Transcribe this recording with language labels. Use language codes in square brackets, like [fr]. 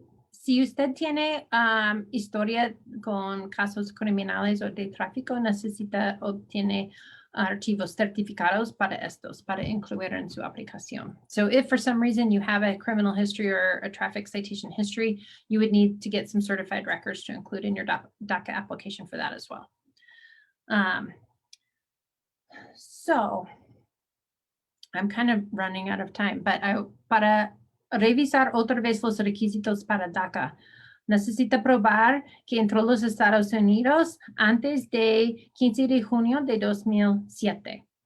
[es] Si usted tiene historia con casos criminales o de tráfico, necesita obtener archivos certificados para estos, para incluir en su aplicación. [en] So if for some reason you have a criminal history or a traffic citation history, you would need to get some certified records to include in your DACA application for that as well. So I'm kind of running out of time, but [es] para revisar otra vez los requisitos para DACA, necesita probar que entró a los Estados Unidos antes de 15 de junio de 2007.